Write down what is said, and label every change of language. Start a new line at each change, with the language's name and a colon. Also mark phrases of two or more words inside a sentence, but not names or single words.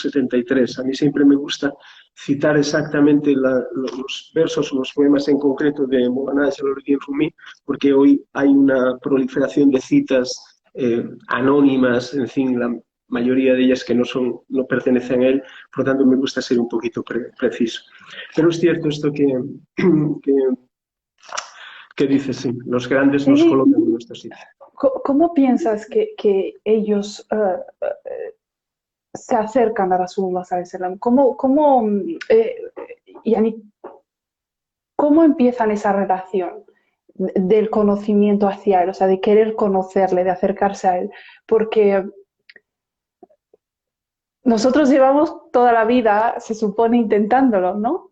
Spanish: A mí siempre me gusta citar exactamente los versos o los poemas en concreto de Molana Jalaluddin Rumi, porque hoy hay una proliferación de citas anónimas, en fin, la mayoría de ellas que no pertenecen a él, por lo tanto me gusta ser un poquito preciso. Pero es cierto esto que dice, sí, los grandes nos colocan en nuestro sitio. ¿Cómo piensas que ellos se acercan a
Arabic: رسول الله صلى الله عليه وسلم?
Spanish: ¿Cómo empiezan esa relación del conocimiento hacia él? O sea, de querer conocerle, de acercarse a él. Porque nosotros llevamos toda la vida, se supone, intentándolo, ¿no?